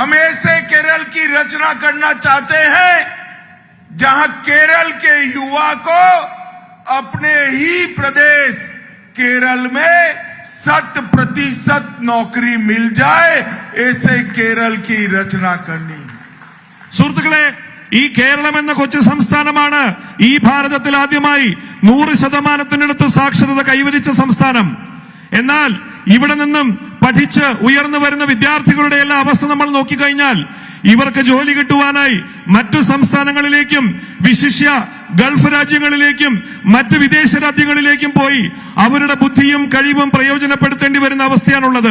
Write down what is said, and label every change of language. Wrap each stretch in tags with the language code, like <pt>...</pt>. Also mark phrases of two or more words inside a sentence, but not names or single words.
<hi>हम ऐसे केरल की रचना करना चाहते हैं जहां केरल के युवा को अपने ही प्रदेश केरल में 100% नौकरी मिल जाए, ऐसे केरल की रचना करनी है।</hi> <ml>സുഹൃത്തുക്കളെ, ഈ കേരളം എന്ന കൊച്ചു സംസ്ഥാനമാണ് ഈ ഭാരതത്തിൽ ആദ്യമായി 100%-നടുത്ത് സാക്ഷരത കൈവരിച്ച സംസ്ഥാനം. എന്നാൽ ഇവിടെ നിന്നും പഠിച്ച് ഉയർന്നു വരുന്ന വിദ്യാർത്ഥികളുടെ എല്ലാ അവസ്ഥ നമ്മൾ നോക്കിക്കഴിഞ്ഞാൽ ഇവർക്ക് ജോലി കിട്ടുവാനായി മറ്റു സംസ്ഥാനങ്ങളിലേക്കും വിശിഷ്യ ഗൾഫ് രാജ്യങ്ങളിലേക്കും മറ്റ് വിദേശ രാജ്യങ്ങളിലേക്കും പോയി അവരുടെ ബുദ്ധിയും കഴിവും പ്രയോജനപ്പെടുത്തേണ്ടി വരുന്ന അവസ്ഥയാണുള്ളത്.</ml>